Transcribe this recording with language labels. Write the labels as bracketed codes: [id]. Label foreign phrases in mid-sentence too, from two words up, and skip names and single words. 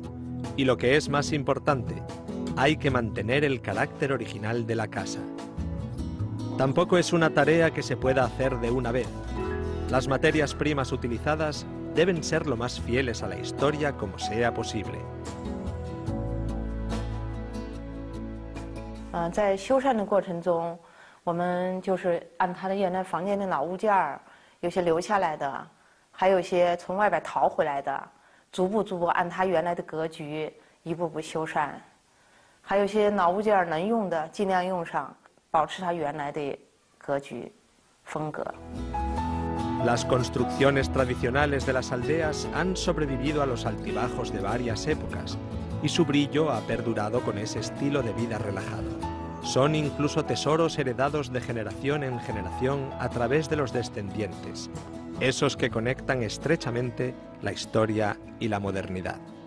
[es] Y lo que es más importante, hay que mantener el carácter original de la casa. Tampoco es una tarea que se pueda hacer de una vez. Las materias primas utilizadas deben ser lo más fieles a la historia como sea posible. [zh] 在修缮的过程中，我们就是按它的原来房间的老物件儿，有些留下来的，还有一些从外边淘回来的，逐步按它原来的格局一步步修缮。还有一些老物件能用的尽量用上，保持它原来的格局风格。 [es] Las construcciones tradicionales de las aldeas han sobrevivido a los altibajos de varias épocas y su brillo ha perdurado con ese estilo de vida relajado. Son incluso tesoros heredados de generación en generación a través de los descendientes, esos que conectan estrechamente la historia y la modernidad.